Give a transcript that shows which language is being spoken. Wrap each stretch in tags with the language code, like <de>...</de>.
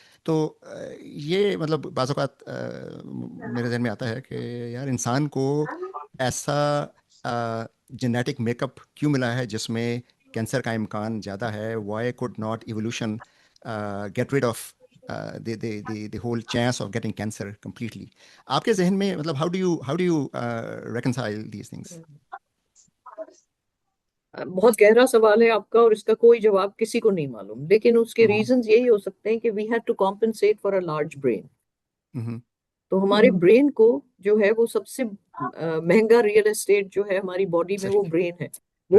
<hi>तो ये मतलब बाज़ औक़ात मेरे जहन में आता है कि यार इंसान को ऐसा जेनेटिक मेकअप क्यों मिला है जिसमें कैंसर का इम्कान ज़्यादा है?</hi> <en>Why could not evolution get rid of the whole chance of getting cancer completely?</en> <hi>आपके जहन में मतलब</hi> <en>how do you reconcile these things?</en> <hi>बहुत गहरा सवाल है आपका और इसका कोई जवाब किसी को नहीं मालूम, लेकिन उसके हम्म</hi> <en>reasons</en> <hi>यही हो सकते हैं कि</hi> <en>We had to compensate for a large brain. हम्म</en> <hi>तो हमारे ब्रेन को जो है वो सबसे महंगा रियल एस्टेट जो है हमारी बॉडी में, सही वो ब्रेन है। वो</hi>